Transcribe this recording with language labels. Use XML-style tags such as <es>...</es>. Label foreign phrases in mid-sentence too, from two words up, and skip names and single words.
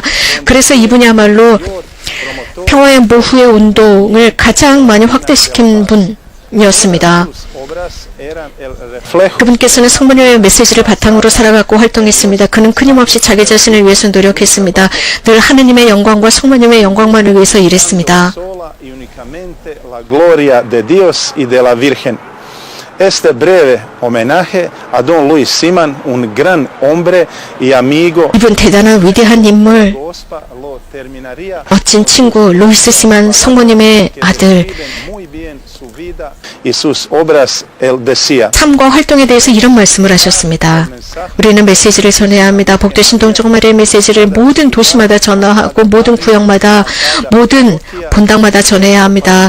<ko>그래서 이분이야말로 평화의 모후의 운동을 가장 많이 확대시킨 분이었습니다. 그분께서는 성모님의 메시지를 바탕으로 살아가고 활동했습니다. 그는 끊임없이 자기 자신을 위해서 노력했습니다. 늘 하느님의 영광과 성모님의 영광만을 위해서 일했습니다.</ko> <es>Este breve homenaje a Don Luis Simán, un gran hombre y amigo.</es> <ko>이분 대단한 위대한 인물, 멋진 친구 루이스 시만 성모님의 아들. 삶과 활동에 대해서 이런 말씀을 하셨습니다. 우리는 메시지를 전해야 합니다. 복되신 동정 마리아의 메시지를 모든 도시마다 전하고 모든 구역마다 모든 본당마다 전해야 합니다.</ko>